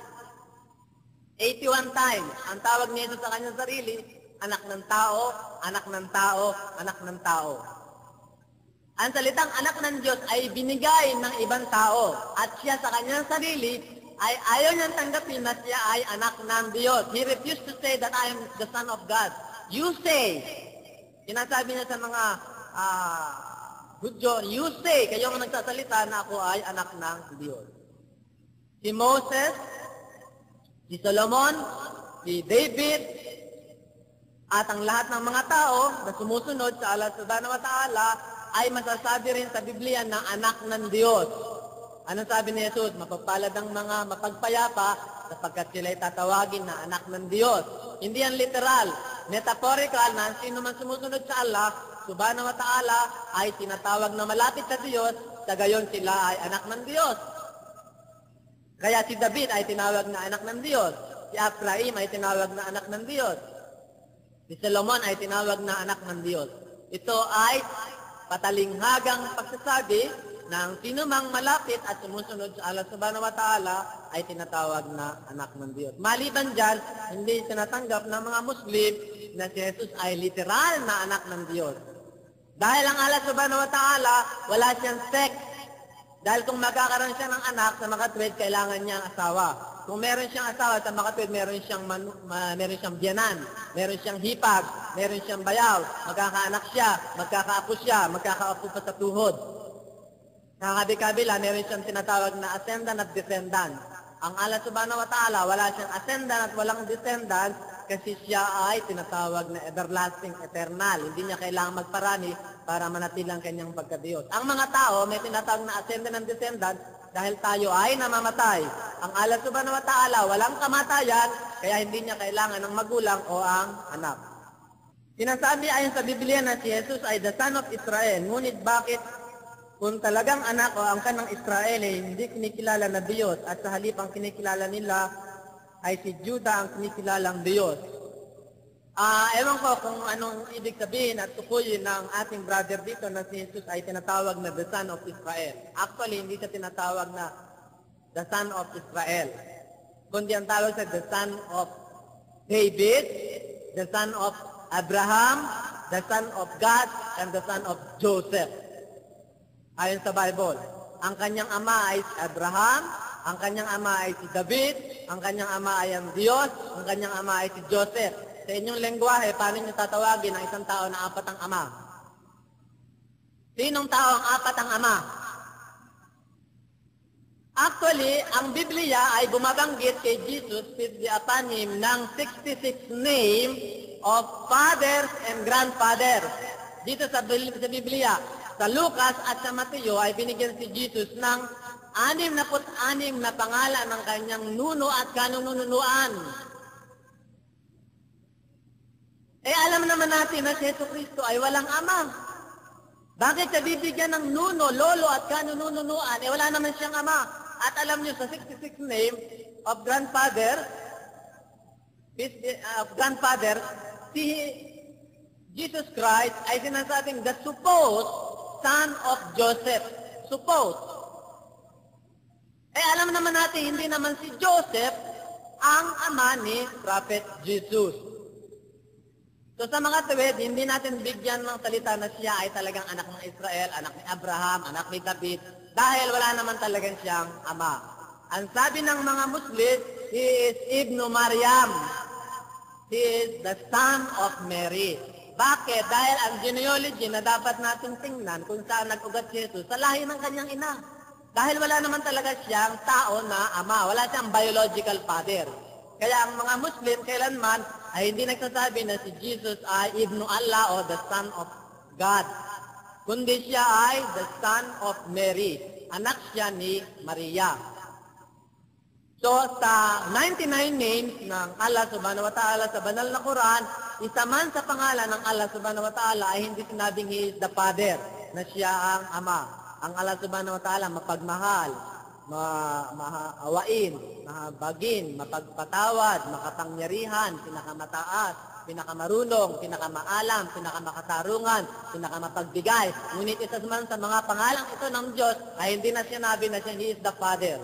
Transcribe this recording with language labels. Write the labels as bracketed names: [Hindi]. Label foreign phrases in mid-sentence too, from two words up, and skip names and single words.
[English] 81 times. [Filipino] Ang tawag niya sa kanyang sarili, anak ng tao, anak ng tao, anak ng tao. Ang salitang anak ng Diyos ay binigay ng ibang tao at siya sa kanyang sarili ay ayaw niyang tanggapin na siya ay anak ng Diyos. [English] He refused to say that I am the Son of God. You say, [Filipino] sinasabi niya sa mga Hudyo, [English] you say, [Filipino] kayo ang nagsasalita na ako ay anak ng Diyos. Si Moses, si Solomon, si David, at ang lahat ng mga tao na sumusunod sa [Arabic] الله سبحانه وتعالى [Filipino] ay masasabi rin sa Biblia na anak ng Diyos. Ano sabi ni Jesus? Mapagpalad ang mga mapagpayapa sapagkat sila'y tatawagin na anak ng Diyos. Hindi yan literal. Metaphorical na sino man sumusunod sa [Arabic] الله سبحانه وتعالى [Filipino] ay tinatawag na malapit sa Diyos, sa gayon sila ay anak ng Diyos. Kaya si David ay tinawag na anak ng Diyos. Si Ephraim ay tinawag na anak ng Diyos. Si Solomon ay tinawag na anak ng Diyos. Ito ay patalinghagang pagsasabi ng sino mang malapit at sumusunod sa [Arabic] الله سبحانه وتعالى [Filipino] ay tinatawag na anak ng Diyos. Maliban dyan, hindi tinatanggap ng mga Muslim na si Jesus ay literal na anak ng Diyos. Dahil ang [Arabic] الله سبحانه وتعالى, [Filipino] wala siyang sex. Dahil kung magkakaroon siya ng anak, sa makatwid, kailangan niya ang asawa. Kung meron siyang asawa, sa makatwid, meron siyang biyanan, meron siyang hipag, meron siyang bayaw, magkakaanak siya, magkakaapo pa sa tuhod. Sa kabi-kabila, meron siyang tinatawag na ascendant at descendant. Ang [Arabic] الله سبحانه وتعالى, [Filipino] wala siyang ascendant at walang descendant kasi siya ay tinatawag na [English] everlasting, eternal. [Filipino] Hindi niya kailangang magparani para manatilang kanyang pagkadiyos. Ang mga tao may tinatawag na [English] ascendant and descendant [Filipino] dahil tayo ay namamatay. Ang [Arabic] الله سبحانه وتعالى, [Filipino] walang kamatayan, kaya hindi niya kailangan ng magulang o ang anak. Sinasabi ayon sa Biblia na si Jesus ay [English] the Son of Israel. [Filipino] Ngunit bakit kung talagang anak o ang kanang Israel ay hindi kinikilala na Diyos at sa halip ang kinikilala nila ay si Judah ang kinikilalang Diyos? Ewan ko kung anong ibig sabihin at tukuyin ng ating brother dito na si Jesus ay tinatawag na [English] the Son of Israel. [Filipino] Actually, hindi siya tinatawag na [English] the Son of Israel, [Filipino] kundi ang tawag sa [English] the Son of David, the Son of Abraham, the Son of God, and the Son of Joseph. [Filipino] Ayon sa Bible, ang kanyang ama ay si Abraham, ang kanyang ama ay si David, ang kanyang ama ay ang Diyos, ang kanyang ama ay si Joseph. Sa inyong lengguwahe, paano niyo tatawagin ang isang tao na apat ang ama? Sinong tao ang apat ang ama? Actually, ang Biblia ay bumabanggit kay Jesus [English] with the upon him [Filipino] ng 66 [English] name of fathers and grandfathers. [Filipino] Dito sa Biblia, sa Lucas at sa Mateo ay binigyan si Jesus ng 66 na pangalan ng kanyang nuno at kanununuan. Alam naman natin na si Jesucristo ay walang ama. Bakit siya bibigyan ng nuno, lolo at kanununuan? Wala naman siyang ama. At alam niyo sa 66 [English] name of grandfather, [Filipino] si Jesus Christ ay sinasabing [English] the supposed son of Joseph. Suppose. [Filipino] Alam naman natin, hindi naman si Joseph ang ama ni Prophet Jesus. So sa mga tuwid, hindi natin bigyan ng salita na siya ay talagang anak ng Israel, anak ni Abraham, anak ni David, dahil wala naman talagang siyang ama. Ang sabi ng mga Muslim, [English] he is Ibnu Maryam. He is the son of Mary. Bakit? [Filipino] Dahil ang genealogy na dapat natin tingnan kung saan nag-ugat si Jesus sa lahi ng kanyang ina. Dahil wala naman talaga siyang tao na ama. Wala siyang [English] biological father. [Filipino] Kaya ang mga Muslim kailanman ay hindi nagsasabi na si Jesus ay [Arabic] ابن الله [Filipino] o [English] the Son of God. [Filipino] Kundi siya ay [English] the Son of Mary. [Filipino] Anak siya ni Maria. So, sa 99 names ng [Arabic] الله سبحانه وتعالى [Filipino] sa banal na Quran, isa man sa pangalan ng [Arabic] الله سبحانه وتعالى [Filipino] ay hindi sinabing [English] He is the Father, [Filipino] na siya ang Ama. Ang [Arabic] الله سبحانه وتعالى [Filipino] mapagmahal, maawain, mahabagin, mapagpatawad, makapangyarihan, pinakamataas, pinakamarunong, pinakamaalam, pinakamakatarungan, pinakamapagbigay. Ngunit isa man sa mga pangalang ito ng Diyos ay hindi na sinabi na siya [English] He is the Father.